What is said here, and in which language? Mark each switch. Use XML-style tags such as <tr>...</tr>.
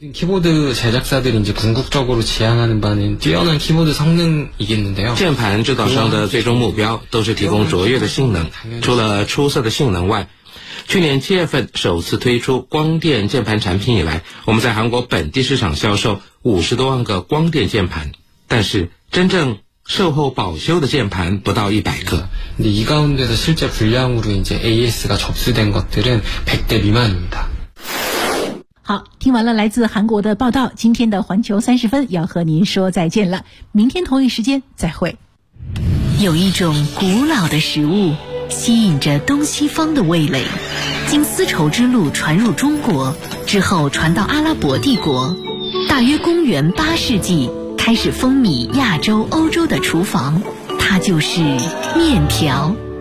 <zh>键盘制造商的最终目标都是提供卓越的性能，除了出色的性能外，去年7月份首次推出光电键盘产品以来，我们在韩国本地市场销售50多万个光电键盘，但是真正售后保修的键盘不到100个。</zh> <ko>이가운데서실제불량으로이제 AS 가접수된것들은100대미만입니다。</ko> <zh>好，听完了来自韩国的报道，今天的环球30分要和您说再见了，明天同一时间再会。有一种古老的食物吸引着东西方的味蕾，经丝绸之路传入中国之后传到阿拉伯帝国，大约公元八世纪开始风靡亚洲欧洲的厨房，它就是面条。</zh>